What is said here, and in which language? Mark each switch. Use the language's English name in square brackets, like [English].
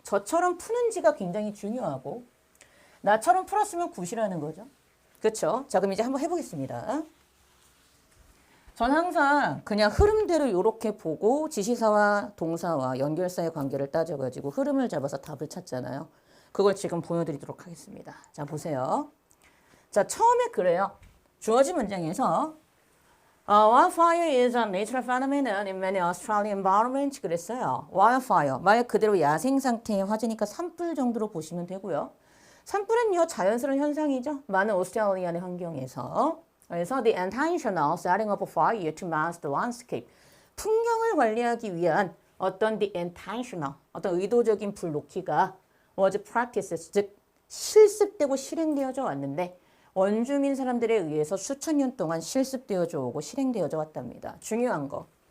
[Korean] 저처럼 푸는지가 굉장히 중요하고 나처럼 풀었으면 굿이라는 거죠. 그렇죠? 자, 그럼 이제 한번 해보겠습니다. 전 항상 그냥 흐름대로 이렇게 보고 지시사와 동사와 연결사의 관계를 따져가지고 흐름을 잡아서 답을 찾잖아요. 그걸 지금 보여드리도록 하겠습니다. 자, 보세요. 자, 처음에 그래요. 주어진 문장에서 [English] wildfire is a natural phenomenon in many Australian environments [Korean] 그랬어요. wildfire, 말 그대로 야생 상태의 화재니까 산불 정도로 보시면 되고요. 산불은요, 자연스러운 현상이죠. 많은 오스트레일리아의 환경에서. 그래서 [English] the intentional setting of a fire to mask the landscape. [Korean] 풍경을 관리하기 위한 어떤 [English] the intentional, [Korean] 어떤 의도적인 불 놓기가 [English] was practiced, [Korean] 즉 실습되고 실행되어져 왔는데 원주민 사람들에 의해서 수천 년 동안 실습되어져 오고 실행되어져 왔답니다. 중요한 거.